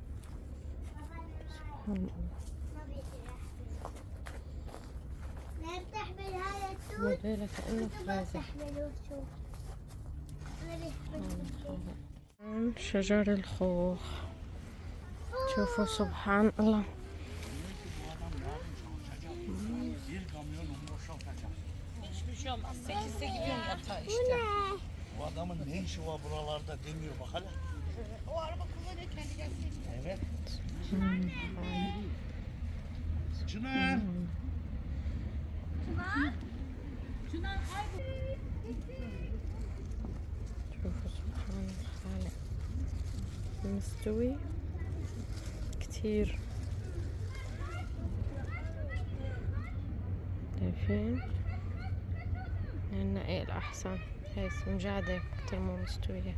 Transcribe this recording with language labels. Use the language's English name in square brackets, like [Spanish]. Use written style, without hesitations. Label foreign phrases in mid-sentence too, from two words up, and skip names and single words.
[Arabic] سبحان الله. لا بتحمل هذا التوت. موديلها كأنه فريزة. بتحمله شوف. أنا بحمل. شجر الخوخ. شوفوا سبحان الله. [Turkish] Hiçbir şey olmaz. 8'de gidiyorum yatağa işte. Bu adamın ne işi var buralarda demiyor bak hele. O araba kullanıyor kendi gelsin. Evet. Çınar. Çınar kaybol. [Arabic] شوفوا سبحان الخالق مستوي كتير. شايفين النقي الأحسن هاي سنجادة كتير مو مستوية.